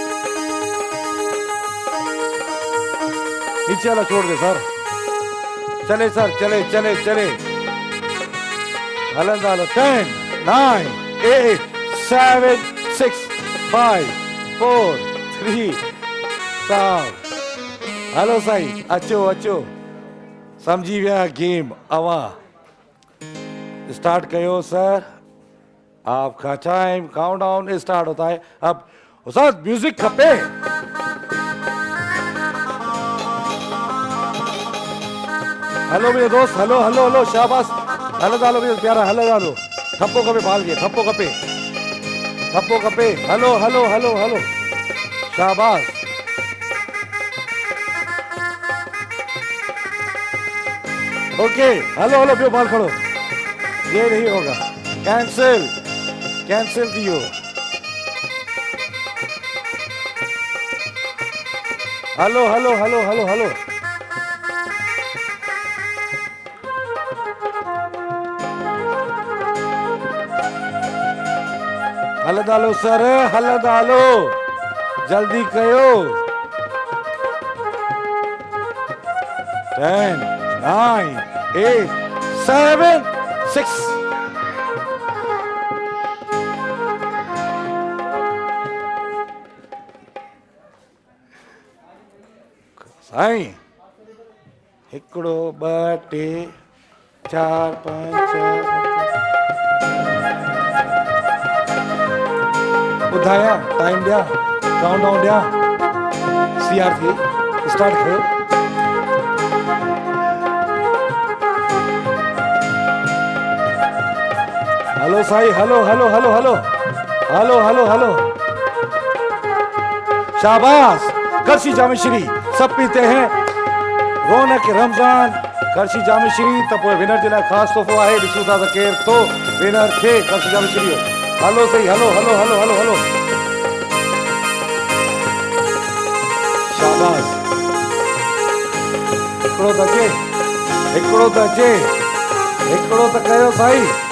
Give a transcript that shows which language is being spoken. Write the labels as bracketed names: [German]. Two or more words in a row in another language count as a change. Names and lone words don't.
[Hindi] नीचे वाला छोड़ दे सर। चले सर, चले चले चले। [Sindhi] हलन डालो। [Hindi] 10 9 8 7 6 5 4 3 2। [Sindhi] हेलो साईं, अचो अचो, समझी विया गेम। अवा स्टार्ट कयो सर। [Hindi] आपका [English] time countdown start [Hindi] होता है अब। [Sindhi] उस्ताद म्यूजिक खपे। [Hindi] हेलो मेरे दोस्त, [English] hello hello hello, [Hindi] शाबाश। हेलो डालो मेरे प्यारा, हेलो डालो। [Sindhi] ठप्पो खपे बाल के, ठप्पो खपे, ठप्पो खपे। [English] hello hello hello hello, [Sindhi] शाबाश। [English] okay hello hello, [Sindhi] बियो बाल खड़ो। [Hindi] ये नहीं होगा, कैंसिल, कैंसिल दियो। [English] hello hello hello hello hello. [Sindhi] हल डालो सर, हल डालो, जल्दी कयो। 10 9 8 7 6। साईं हिकिड़ो 2 टे 4 5 6 ॿुधाया टाइम ॾिया, काउंटडाउन ॾिया। CR थी स्टार्ट कयो। हेलो साईं, [English] hello hello hello hello hello hello hello [Sindhi] हेलो हेलो हेलो, शाबाश। करशी जामेश्वरी [Hindi] सब पीते हैं [Sindhi] रौनक रमज़ान कर्शी जाम श्री त पोइ विनर जे लाइ ख़ासि तोहफ़ो आहे ॾिसूं था त केरु थो विनर थिए कर्शी जाम श्री हलो सही हलो हलो हलो हलो हलो शाबाश हिकिड़ो त अचे हिकिड़ो त अचे हिकिड़ो त कयो साईं